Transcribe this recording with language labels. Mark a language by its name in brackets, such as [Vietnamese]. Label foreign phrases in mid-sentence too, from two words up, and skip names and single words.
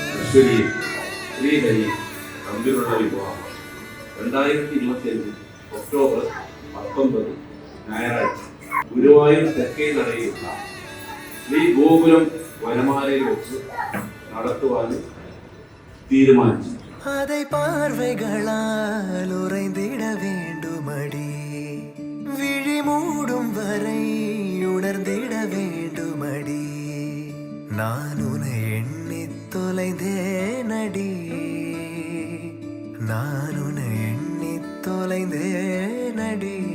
[Malayalam] അശ്വതിയും ശ്രീഹരിയും തമ്മിലുള്ള വിവാഹം 2025 ഒക്ടോബർ 19 ഞായറാഴ്ച ഗുരുവായൂർ തെക്കേ നടയിലുള്ള ശ്രീ ഗോകുലം വനമാലയിൽ വെച്ച് നടത്തുവാൻ തീരുമാനിച്ചു. [Tamil] அதை பார்வைகளால் உறைந்திட வேண்டுமடி, விழி மூடும் வரை உணர்ந்திட வேண்டுமடி, நான் உன்னை எண்ணி தொலைந்தேனடி, நான் உன்னை எண்ணி தொலைந்தேனடி.